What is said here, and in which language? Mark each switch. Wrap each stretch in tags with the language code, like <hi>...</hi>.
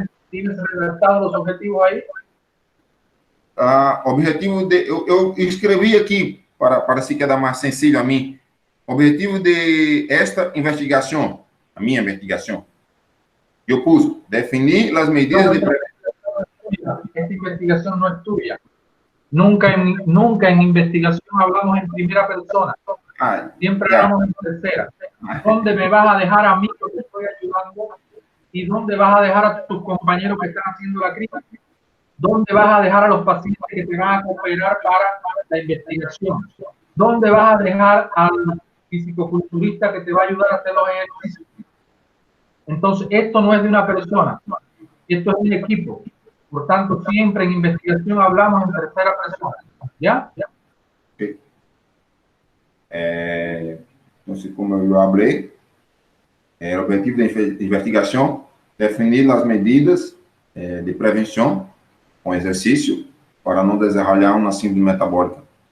<es>¿Tienes redactado los objetivos ahí? Objetivo de...</es> <pt>Eu escrevi aqui, para se quedar mais sencillo a mim. Objetivo de esta investigação, a minha investigação. Eu pus, definir as medidas de prevenção.</pt> <es>Esta investigación no es tuya. Nunca en investigación hablamos en primera persona. Siempre hablamos en tercera. ¿Dónde me vas a dejar a mí que te estoy ayudando? ¿Y dónde vas a dejar a tus compañeros que están haciendo la crítica? ¿Dónde vas a dejar a los pacientes que te van a cooperar para la investigación? ¿Dónde vas a dejar al fisicoculturista que te va a ayudar a hacer los ejercicios? Entonces, esto no es de una persona, esto es un equipo. Por tanto, siempre en investigación hablamos en tercera persona. ¿Ya? Okay. Entonces, como yo hablé, el objetivo de investigación, definir las medidas de prevención</es> <pt>com exercício para não desenvolver uma síndrome metabólica.</pt>